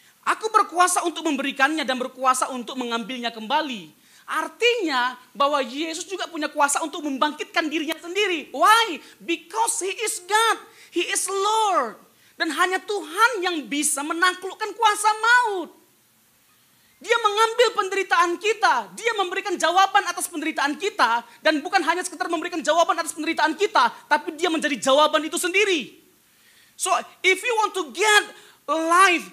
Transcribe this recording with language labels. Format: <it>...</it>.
<id>Aku berkuasa untuk memberikannya dan berkuasa untuk mengambilnya kembali. Artinya bahwa Yesus juga punya kuasa untuk membangkitkan dirinya sendiri.</id> <en>Why? Because He is God, He is Lord.</en> <id>Dan hanya Tuhan yang bisa menaklukkan kuasa maut. Dia mengambil penderitaan kita. Dia memberikan jawaban atas penderitaan kita. Dan bukan hanya sekedar memberikan jawaban atas penderitaan kita. Tapi dia menjadi jawaban itu sendiri.</id> <en>So if you want to get life.</en>